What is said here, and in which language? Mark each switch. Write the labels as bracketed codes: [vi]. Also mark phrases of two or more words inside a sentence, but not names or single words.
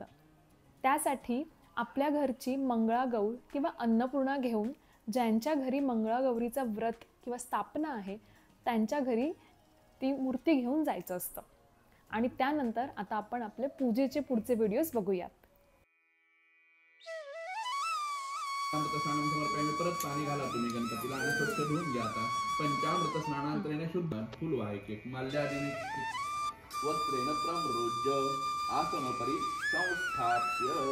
[mr] त्यासाठी आपल्या घरची मंगळागौर किंवा अन्नपूर्णा घेऊन ज्यांच्या घरी मंगळागौरीचं व्रत किंवा स्थापना आहे त्यांच्या घरी ती मूर्ती घेऊन जायचं असतं. आणि त्यानंतर आता आपण आपले पूजेचे पुढचे व्हिडिओज बघूयात. परत पाणी घाला तुम्ही गणपतीला आणि स्वच्छ धुवून घ्या. [sa] आता पंचामृत स्नानांतरेण शुद्ध फुलवाहिके माल्यादिनी वस्त्रेण प्रमृज्य आसनोपरी संस्थाप्य.